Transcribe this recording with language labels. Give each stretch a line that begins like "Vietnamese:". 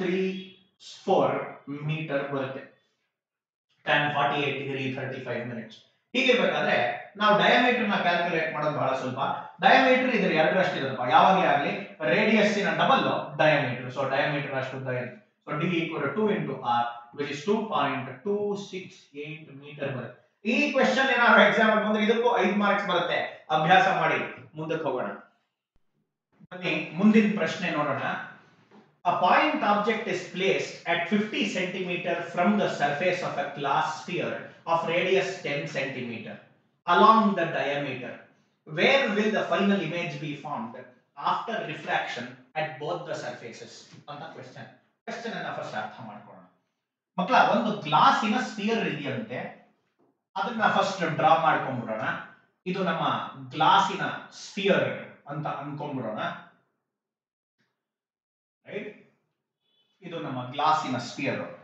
Kannada: 1.14 metre ಬರುತ್ತೆ. tan 48 degree 35 minutes. ಹೀಗಿರ್ಬೇಕಾದ್ರೆ ನಾವು diameter ನ ಕ್ಯಾಲ್ಕುಲೇಟ್ ಮಾಡೋದು ಬಹಳ ಸುಲಭ. ಡಯಾಮೀಟರ್ ಇದ್ರೆ ಎರಡರಷ್ಟು ಇರುತ್ತಪ್ಪ, ಯಾವಾಗಲೇ ಆಗಲಿ ರೇಡಿಯಸ್ ನ ಡಬಲ್ ಡಯಾಮೀಟರ್. ಸೊ ಡಯಾಮೀಟರ್ ಅಷ್ಟು ಉದ್ದ ಇರುತ್ತೆ.
English: so d equal to 2 into r which is 2.268
Kannada: metre ಬರುತ್ತೆ. ಈ ಕ್ವೆಶ್ಚನ್ ಏನಾದ್ರು ಎಕ್ಸಾಮ್ ಅಲ್ಲಿ ಬಂದ್ರೆ ಇದಕ್ಕೂ 5 ಮಾರ್ಕ್ಸ್ ಬರುತ್ತೆ. ಅಭ್ಯಾಸ ಮಾಡಿ ಮುಂದಕ್ಕೆ ಹೋಗೋಣ. ಬನ್ನಿ ಮುಂದಿನ ಪ್ರಶ್ನೆ ನೋಡೋಣ.
English: A point object is placed at 50 centimeter from the surface of a glass sphere of radius 10 centimeter along the diameter. Where will the final image be formed after refraction at both the surfaces?
Kannada: ಅಂತ question. Question ಅನ್ನ first ಅರ್ಥ ಮಾಡ್ಕೊಳ್ಳೋಣ ಮಕ್ಕಳ. ಒಂದು ಗ್ಲಾಸಿನ sphere ಇದೆಯಂತೆ, ಅದನ್ನ first draw ಮಾಡ್ಕೊಂಡ್ಬಿಡೋಣ. ಇದು ನಮ್ಮ ಗ್ಲಾಸಿನ ಸ್ಫಿಯರ್ ಅಂತ ಅನ್ಕೊಂಡ್ಬಿಡೋಣ. ರೈಟ್, ಇದು ನಮ್ಮ ಗ್ಲಾಸಿನ ಸ್ಫಿಯರ್.